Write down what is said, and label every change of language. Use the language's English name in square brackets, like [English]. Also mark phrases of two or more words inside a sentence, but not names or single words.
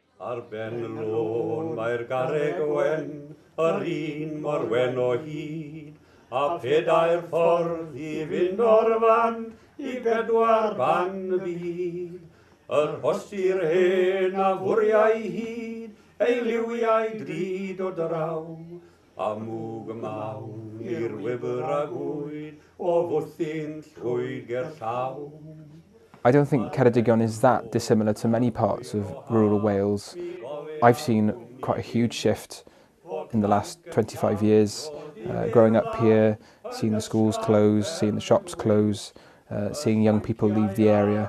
[Welsh] Ar ben lôn mae'r garreg wen, yr un mor wen o hyd, a pedair ffordd I fynd o'r fan, I bedwar ban y byd. Yr hostir hen a fwriau hyd, ei liwiau drud o draw, a mwg mawn i'r wybr a gwyd, o fwthin llwyd ger llaw. [English] I don't think Ceredigion is that dissimilar to many parts of rural Wales. I've seen quite a huge shift in the last 25 years, growing up here, seeing the schools close, seeing the shops close, seeing young people leave the area.